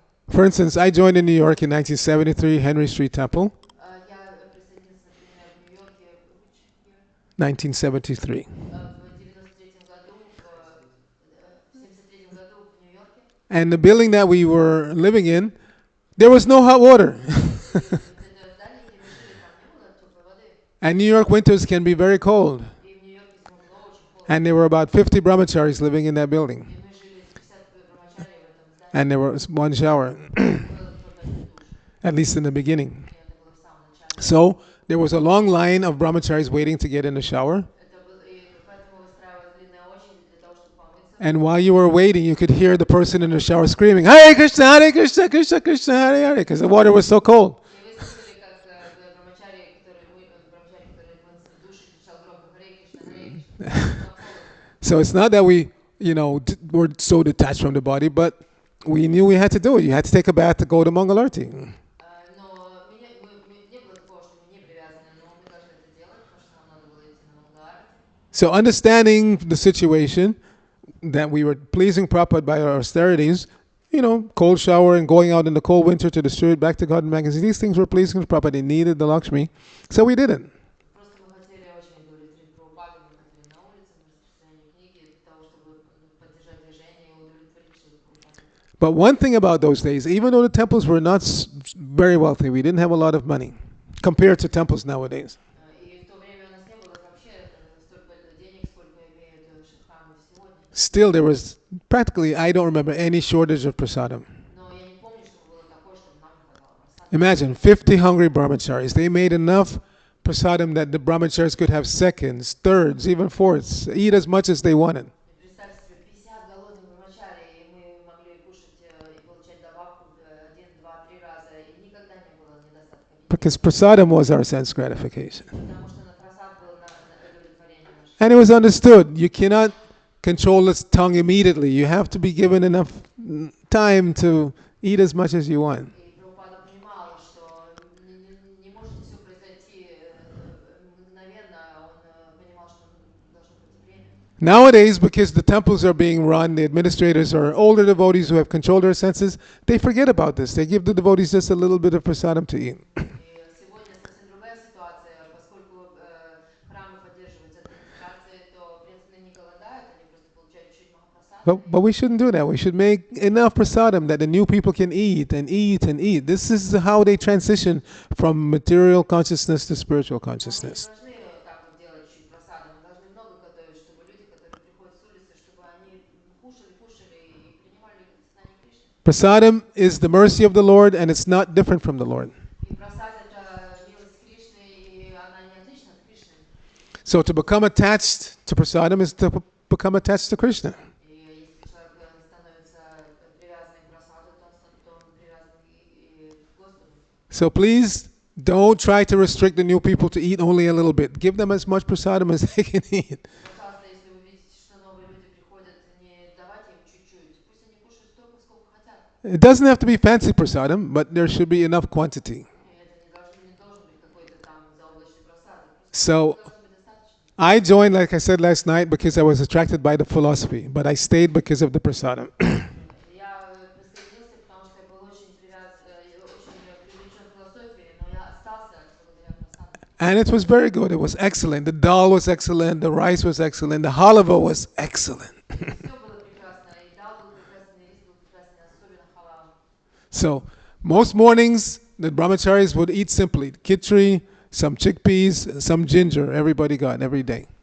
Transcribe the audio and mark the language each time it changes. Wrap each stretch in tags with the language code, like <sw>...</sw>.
<en>For instance, I joined in New York in 1973, Henry Street Temple,</en> <ru>Я присоединился, например, в Нью-Йорке</ru> <en>which year? 1973.</en> <ru>В 93-м году, в 73-м году в Нью-Йорке.</ru> <en>And the building that we were living in, there was no hot water.</en> <ru>Это здание, где мы жили, там не было теплой воды.</ru> <en>And New York winters can be very cold.</en> <ru>И в Нью-Йорке зимой было очень холодно.</ru> <en>And there were about 50 brahmacharis living in that building.</en> <ru>И мы жили 50 брамачарий в этом здании.</ru> <en>And there was one shower,</en> <ru>Был только один душ.</ru> <en>at least in the beginning.</en> <ru>И это было в самом начале.</ru> <en>So there was a long line of brahmacharis waiting to get in the shower.</en> <ru>Это был, и поэтому выстраивалась длинная очередь для того, чтобы помыться.</ru> <en>And while you were waiting, you could hear the person in the shower screaming, Hare Krishna, Hare Krishna, Krishna Krishna, Hare Hare, because the water was so cold.</en> <ru>И вы слышали, как брамачарий, который мылся в душе, кричал громко «Харе Кришна, Харе Кришна». Было холодно.</ru> <en>So it's not that we, were so detached from the body, but we knew we had to do it. You had to take a bath to go to Mangalarti.</en> <ru>Но не было такого, что мы не привязаны, но мы должны это делать, потому что нам надо было идти на Мангаларати.</ru> <en>So understanding the situation that we were pleasing Prabhupada by our austerities, cold shower and going out in the cold winter to distribute back to God and magazines, these things were pleasing Prabhupada. They needed the Lakshmi, so we did it.</en> <ru>Просто мы хотели очень удовлетворить Прабхупаду, мы хотели на улице, мы распространяли книги для того, чтобы поддержать движение и удовлетворить Шрилу Прабхупаду.</ru> <en>But one thing about those days, even though the temples were not very wealthy, we didn't have a lot of money compared to temples nowadays.</en> <ru>И в то время у нас не было вообще столько денег, сколько имеют храмы сегодня.</ru> <en>Still, there was practically, I don't remember any shortage of prasadam.</en> <ru>Но я не помню, чтобы было такое, чтобы нам не хватало просадки.</ru> <en>Imagine 50 hungry brahmacharis. They made enough prasadam that the brahmacharis could have seconds, thirds, even fourths, eat as much as they wanted.</en> <ru>Представьте себе, 50 голодных брамачарий, и мы могли кушать и получать добавку в 1, 2, 3 раза, и никогда не было недостатка еды.</ru> <en>Because prasadam was our sense gratification.</en> <ru>Потому что на просад было на удовлетворение наше.</ru> <en>And it was understood. You cannot control its tongue immediately. You have to be given enough time to eat as much as you want.</en> <ru>И Прабхупада понимал, что не может все произойти мгновенно, он понимал, что должно быть время.</ru> <en>Nowadays, because the temples are being run, the administrators are older devotees who have controlled their senses, they forget about this. They give the devotees just a little bit of prasadam to eat.</en> <ru>И сегодня совсем другая ситуация, поскольку храмы поддерживаются администрацией, то, в принципе, не голодают, они просто получают чуть махапрасада.</ru> <en>But we shouldn't do that. We should make enough prasadam that the new people can eat and eat and eat. This is how they transition from material consciousness to spiritual</en> <ru>Мы не</ru> <en>consciousness.</en> <ru>должны так вот делать чуть просада, мы должны много готовить, чтобы люди, которые приходят с улицы, чтобы они кушали и принимали сознание Кришны.</ru> <en>Prasadam is the mercy of the Lord, and it's not different from the Lord.</en> <ru>И просад это милость Кришны, и она не отлична от Кришны.</ru> <en>So to become attached to prasadam is to become attached to Krishna.</en> <ru>И если человек становится привязанным к просаду, то он привязан и к Господу.</ru> <en>So please don't try to restrict the new people to eat only a little bit. Give them as much prasadam as they can eat.</en> <ru>Пожалуйста, если вы видите, что новые люди приходят, не давайте им чуть-чуть, пусть они кушают столько, сколько хотят.</ru> <en>It doesn't have to be fancy prasadam, but there should be enough quantity.</en> <ru>И это не должен быть какой-то там заоблачный просад.</ru> <en>So</en> <ru>Просто должно быть достаточно.</ru> <en>I joined, like I said last night, because I was attracted by the philosophy, but I stayed because of the prasadam.</en> <ru>Я присоединился, потому что я был очень привлечен философией, но я остался благодаря просаду.</ru> <en>And it was very good. It was excellent. The dal was excellent. The rice was excellent. The halava was excellent.</en> <ru>Все было прекрасно, и дал был прекрасный, и рис был прекрасный, особенно халава.</ru> <en>So most mornings, the brahmacharis would eat simply khichdi, some chickpeas, some ginger. Everybody got every day.</en>